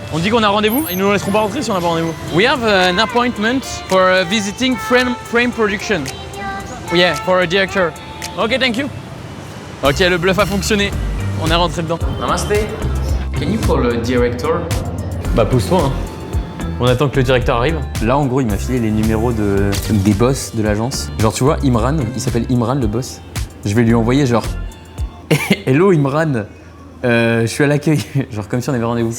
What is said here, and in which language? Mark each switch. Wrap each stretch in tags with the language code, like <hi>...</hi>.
<fr>On dit qu'on a rendez-vous. Ils nous laisseront pas rentrer si on n'a pas rendez-vous.</fr> <en>We have an appointment for visiting frame production. Yeah, for a director. Ok, thank you.</en> <fr>Ok, le bluff a fonctionné. On est rentré dedans.</fr> <en>Namaste. Can you call a director?</en> <fr>Bah pousse-toi hein. On attend que le directeur arrive. Là, en gros, il m'a filé les numéros des boss de l'agence. Genre, tu vois, Imran, il s'appelle Imran, le boss. Je vais lui envoyer genre « Hello Imran, je suis à l'accueil. » Genre comme si on avait rendez-vous.</fr>